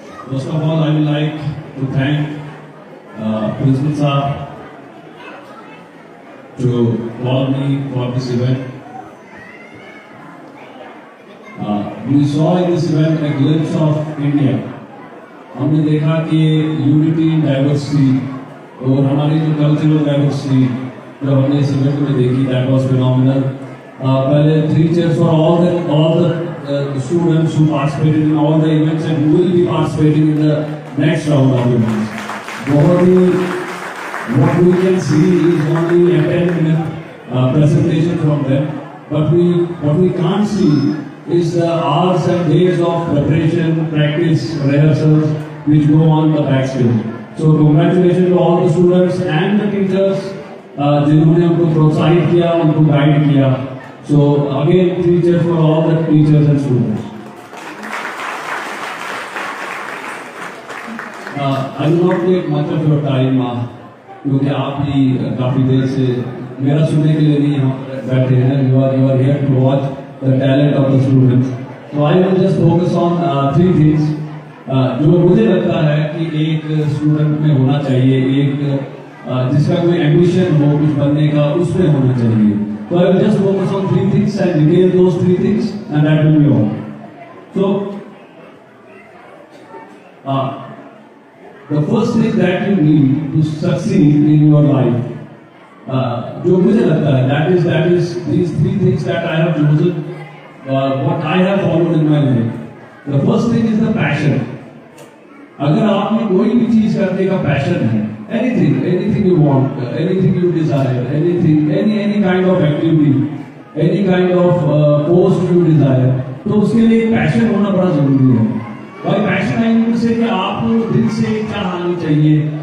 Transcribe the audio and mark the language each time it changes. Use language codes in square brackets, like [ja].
[en] First of all, I would like to thank Principal Saab to call me for this event. We saw in this event a glimpse of India. [hi] हमने देखा कि [en] unity in diversity [hi] और हमारी जो cultural diversity जो हमने इस event में देखी, [en] That was phenomenal. पहले 3 cheers for all the students who participated in all the events and who will be participating in the next round of events. [hi] बहुत ही [en] what we can see is only a 10-minute presentation from them, but what we can't see is the hours and days of preparation, practice, rehearsals which go on the backstage. So congratulations to all the students and the teachers [hi] जिन्होंने हमको प्रोत्साहित किया, उनको guide किया. [en] So again, 3 cheers for all the teachers and students. I will not take much of your time [hi] क्योंकि आप ही काफी देर से मेरा सुनने के लिए नहीं यहाँ बैठे हैं. [en] You are here to watch the talent of the students. So I will just focus on 3 things [hi] जो मुझे लगता है कि एक स्टूडेंट में होना चाहिए, एक जिसका कोई एम्बिशन हो कुछ बनने का, उसमें होना चाहिए. [en] So I will just focus on 3 things and detail those 3 things, and that will be all. So the first thing that you need to succeed in your life, [hi] जो मुझे लगता है, [en] that is these 3 things that I have chosen, what I have followed in my life. The first thing is the passion. [hi] अगर आप में कोई भी चीज करने का पैशन है, [en] anything you want, anything you desire, [hi] any kind of activity, any kind of post you desire, तो उसके लिए एक पैशन होना बड़ा जरूरी है. भाई पैशन है से कि आपको दिल से क्या आनी चाहिए.